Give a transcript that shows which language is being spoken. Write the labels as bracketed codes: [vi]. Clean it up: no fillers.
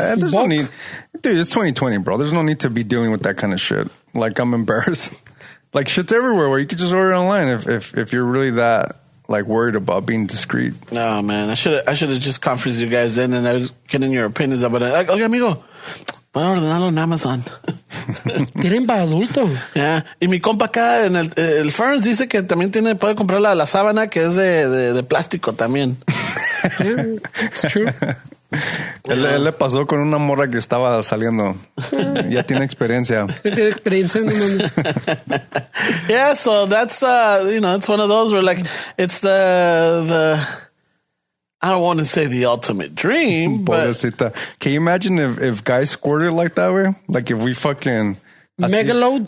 [en] Yeah, there's no need, dude. It's 2020, bro. There's no need to be dealing with that kind of shit. Like, I'm embarrassed. Like, shit's everywhere where you could just order online if you're really that like worried about being discreet. No, man, I should have just conferenced you guys in and I was getting your opinions about it. Like, okay, [es] amigo, voy a ordenarlo en Amazon. Tienen para adulto. [en] Yeah. [es] Y mi compa acá en el Ferns dice que también puede comprar la sábana que es de plástico también. [en] Yeah, it's true. [es] Él le pasó con una morra que estaba saliendo. Ya tiene experiencia. Tiene experiencia. [en] Yeah, so that's it's one of those where like it's the I don't want to say the ultimate dream, but can you imagine if guys squirted like that way? Like if we fucking megaloads,